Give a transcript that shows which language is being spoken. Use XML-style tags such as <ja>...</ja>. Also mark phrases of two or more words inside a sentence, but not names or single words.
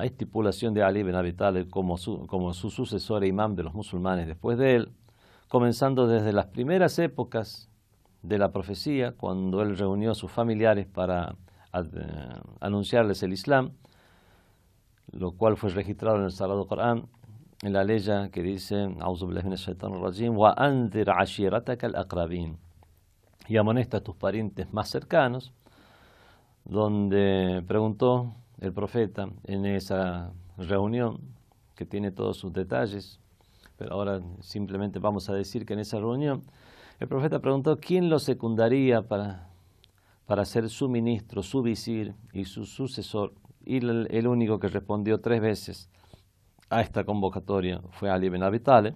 <es>estipulación de Ali ibn Abi Talib como su sucesor e imam de los musulmanes después de él, comenzando desde las primeras épocas de la profecía, cuando él reunió a sus familiares para anunciarles el Islam, lo cual fue registrado en el Sagrado Corán, en la ley que dice,</es> <ar>أعوذ بالله من الشيطان الرجيم، وأنذر عشيرتك الأقربين,</ar> <es>y amonesta a tus parientes más cercanos, donde preguntó el profeta en esa reunión, que tiene todos sus detalles, pero ahora simplemente vamos a decir que en esa reunión el profeta preguntó quién lo secundaría para ser su ministro, su visir y su sucesor, y el único que respondió 3 veces a esta convocatoria fue Ali ibn Abi Talib.</es>